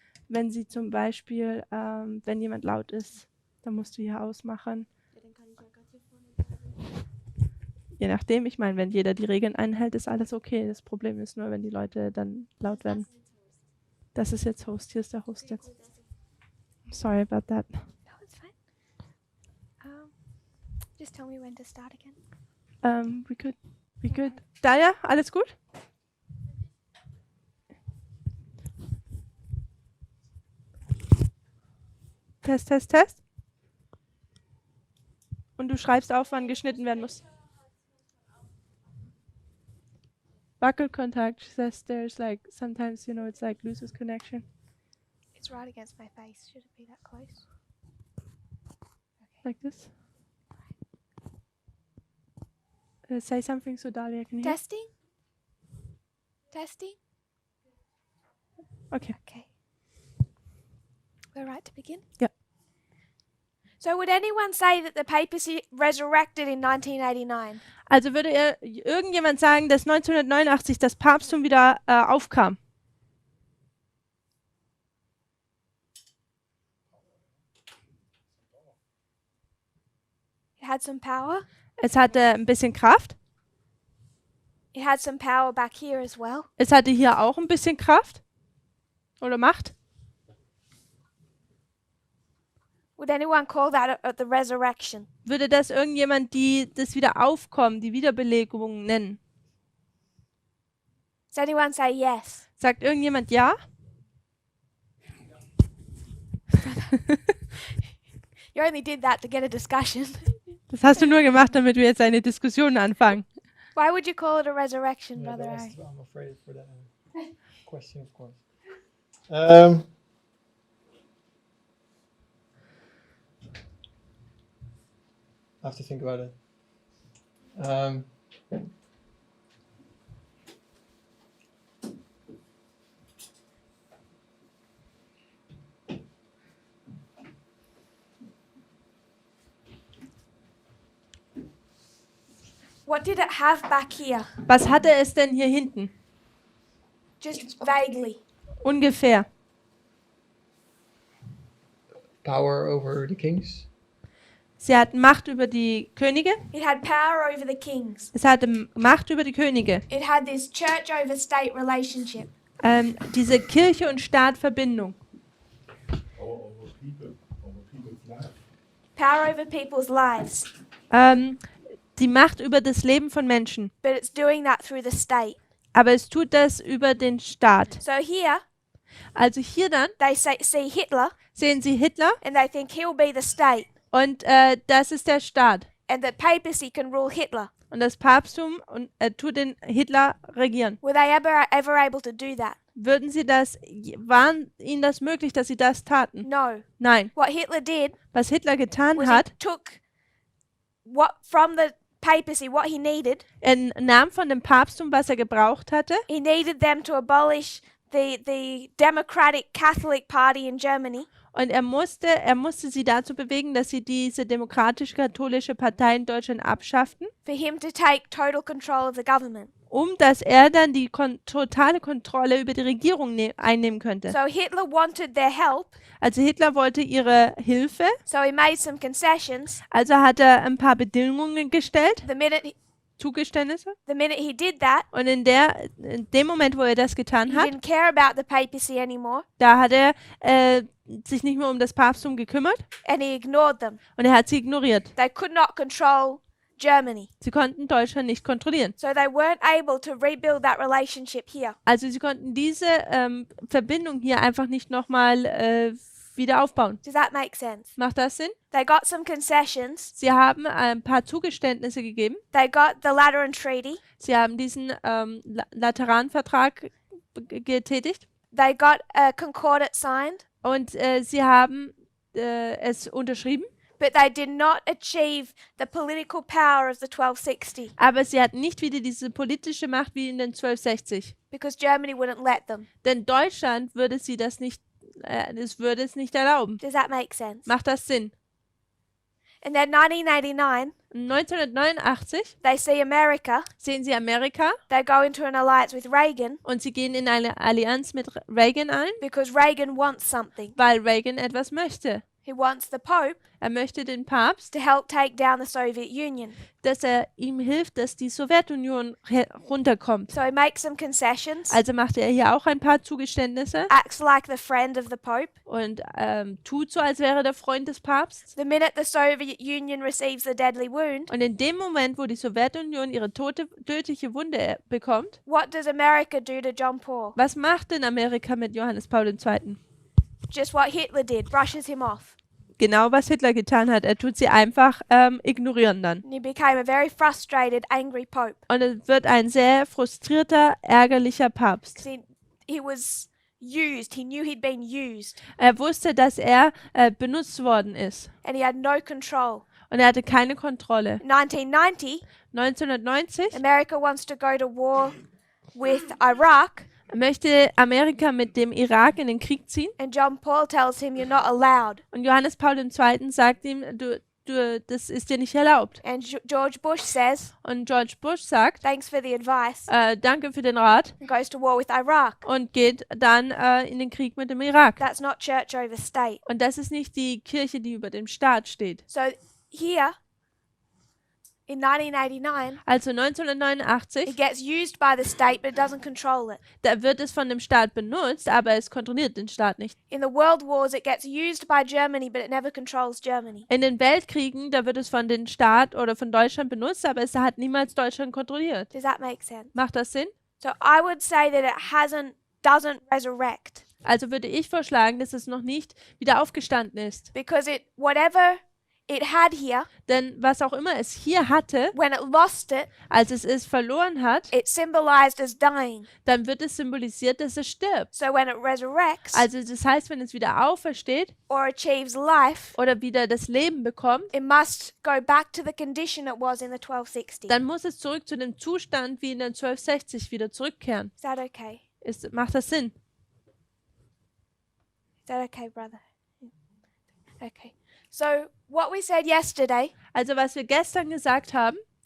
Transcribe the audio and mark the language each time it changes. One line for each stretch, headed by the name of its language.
German: Wenn sie zum Beispiel, wenn jemand laut ist, dann musst du hier ausmachen. Je nachdem, ich meine, wenn jeder die Regeln einhält, ist alles okay. Das Problem ist nur, wenn die Leute dann laut werden. Das ist jetzt Host, hier ist der Host jetzt.
English: Sorry about that. No, it's fine. Just tell me when to start again. We could. Daya,
German: alles gut?
English: Test, Test, Test.
German: Und du schreibst auf, wann geschnitten werden muss.
English: Wackelkontakt, she says there's like, sometimes, you know, it's like loses connection. It's right against my face. Should it be that close? Like this. Say something so Dahlia can hear. Testing? Testing? Okay. Okay. We're right to begin? Yeah. So would anyone say that the papacy resurrected in 1989?
German: Also würde irgendjemand sagen, dass 1989 das Papsttum wieder aufkam?
English: It had some power.
German: Es hatte ein bisschen Kraft.
English: It had some power back here as well.
German: Es hatte hier auch ein bisschen Kraft. Oder Macht.
English: Would anyone call that the resurrection?
German: Würde das irgendjemand das Wiederaufkommen, die Wiederbelebung nennen?
English: Does anyone say yes?
German: Sagt irgendjemand ja?
English: You only did that to get a discussion.
German: Das hast du nur gemacht, damit wir jetzt eine Diskussion anfangen.
English: Why would you call it a resurrection, Yeah, Brother that's- Ari? I'm afraid for that question, of course. I have to think about it. What did it have back here?
German: Was hatte es denn hier hinten?
English: Just vaguely.
German: Ungefähr.
English: Power over the kings.
German: Sie hat Macht über die Könige.
English: It had power over the kings.
German: Es hatte Macht über die Könige.
English: It had this church over state relationship.
German: Diese Kirche- und Staat-Verbindung.
English: Over people's life. power over people's lives,
German: die Macht über das Leben von Menschen.
English: but it's doing that through the state.
German: Aber es tut das über den Staat.
English: So here
German: Also hier dann
English: they see Hitler
German: sehen Sie Hitler
English: and they think he'll be the state,
German: und das ist der Staat.
English: and that papacy can rule Hitler.
German: Und das Papsttum tut den Hitler regieren.
English: Were they ever able to do that?
German: Würden Sie waren Ihnen das möglich, dass Sie das taten?
English: No.
German: Nein.
English: What Hitler did
German: Was Hitler getan
English: was
German: hat,
English: he took what from the papacy what he needed.
German: er nahm von dem Papsttum, was er gebraucht hatte,
English: He needed them to abolish the Democratic Catholic Party in Germany,
German: und er musste sie dazu bewegen, dass sie diese demokratisch-katholische Partei in Deutschland abschafften,
English: for him to take total control of the government.
German: dass er dann die totale Kontrolle über die Regierung einnehmen könnte.
English: So Hitler wanted their help,
German: Also Hitler wollte ihre Hilfe,
English: so he made some concessions.
German: also hat er ein paar Bedingungen gestellt, Zugeständnisse.
English: The minute he did that,
German: Und in dem Moment, wo er das getan
English: he
German: hat,
English: didn't care about the papacy anymore,
German: da hat er sich nicht mehr um das Papsttum gekümmert
English: and he ignored them.
German: und er hat sie ignoriert.
English: They could not control Germany.
German: Sie konnten Deutschland nicht kontrollieren.
English: So they weren't able to rebuild that relationship here.
German: Also sie konnten diese Verbindung hier einfach nicht nochmal wieder aufbauen.
English: Does that make sense?
German: Macht das Sinn?
English: They got some concessions.
German: Sie haben ein paar Zugeständnisse gegeben.
English: They got the Lateran Treaty.
German: Sie haben diesen Lateranvertrag getätigt
English: They got a Concordat signed,
German: und sie haben es unterschrieben.
English: but they did not achieve the political power of the 1260
German: Aber sie hatten nicht wieder diese politische Macht wie in den 1260.
English: because Germany wouldn't let them.
German: Denn Deutschland würde sie das nicht, es würde es nicht erlauben.
English: Does that make sense?
German: Macht das Sinn?
English: And then 1989,
German: 1989
English: they see America.
German: sehen sie Amerika
English: They go into an alliance with Reagan
German: und sie gehen in eine Allianz mit Reagan ein,
English: because Reagan wants something.
German: weil Reagan etwas möchte.
English: He wants the Pope
German: Er möchte den Papst,
English: to help take down the Soviet Union.
German: dass er ihm hilft, dass die Sowjetunion runterkommt.
English: So he makes some concessions,
German: Also macht er hier auch ein paar Zugeständnisse
English: acts like the friend of the Pope.
German: und tut so, als wäre der Freund des Papstes.
English: The minute the Soviet Union receives the deadly wound,
German: Und in dem Moment, wo die Sowjetunion ihre tödliche Wunde bekommt,
English: what does America do to John Paul?
German: was macht denn Amerika mit Johannes Paul II.?
English: Just what Hitler did, brushes him off.
German: Genau, was Hitler getan hat. Er tut sie einfach ignorieren dann.
English: And he became a very frustrated, angry Pope.
German: Und es wird ein sehr frustrierter, ärgerlicher Papst.
English: 'Cause he was used. He knew he'd been used.
German: Er wusste, dass er benutzt worden ist.
English: And he had no control.
German: Und er hatte keine Kontrolle.
English: 1990,
German: 1990
English: America wants to go to war with Iraq.
German: möchte Amerika mit dem Irak in den Krieg ziehen.
English: And John Paul tells him, you're not allowed.
German: Und Johannes Paul II. Sagt ihm, das ist dir nicht erlaubt.
English: And George Bush says,
German: Und George Bush sagt,
English: thanks for the advice,
German: danke für den Rat
English: and goes to war with Iraq.
German: und geht dann in den Krieg mit dem Irak.
English: That's not church over state.
German: Und das ist nicht die Kirche, die über dem Staat steht.
English: So here, in 1989,
German: Also
English: it
German: 1989,
English: gets used by the state, but it doesn't control it.
German: da wird es von dem Staat benutzt, aber es kontrolliert den Staat nicht.
English: In the world wars, it gets used by Germany, but it never controls Germany.
German: In den Weltkriegen, da wird es von den Staat oder von Deutschland benutzt, aber es hat niemals Deutschland kontrolliert.
English: Does that make sense?
German: Macht das Sinn?
English: So I would say that it doesn't resurrect
German: Also würde ich vorschlagen, dass es noch nicht wieder aufgestanden ist.
English: because whatever it had here,
German: Denn was auch immer es hier hatte,
English: when it lost it,
German: als es verloren hat,
English: it symbolized as dying.
German: dann wird es symbolisiert, dass es stirbt.
English: So when it resurrects
German: Also das heißt, wenn es wieder aufersteht
English: or achieves life,
German: oder wieder das Leben bekommt,
English: it must go back to the condition it was in the 1260.
German: dann muss es zurück zu dem Zustand wie in den 1260 wieder zurückkehren.
English: Is that okay?
German: Macht das Sinn?
English: Is that okay, brother? Okay. So what we said yesterday
German: Also was wir gestern gesagt haben,